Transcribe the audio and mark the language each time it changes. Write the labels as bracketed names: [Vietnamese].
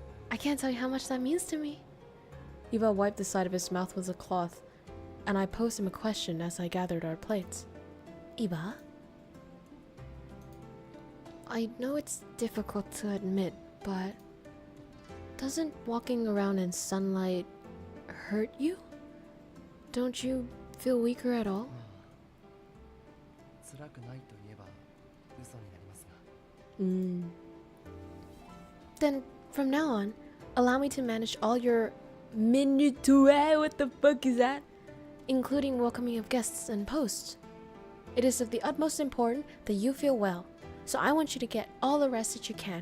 [English] I can't tell you how much that means to me. Eva wiped the side of his mouth with a cloth, and I posed him a question as I gathered our plates. Eva? I know it's difficult to admit, but doesn't walking around in sunlight hurt you? Don't you feel weaker at all? [Japanese] 辛くないと言えば嘘になりますが。 [English] Then, from now on, allow me to manage all your minutue, what the fuck is that? Including welcoming of guests and posts. It is of the utmost importance that you feel well, so I want you to get all the rest that you can.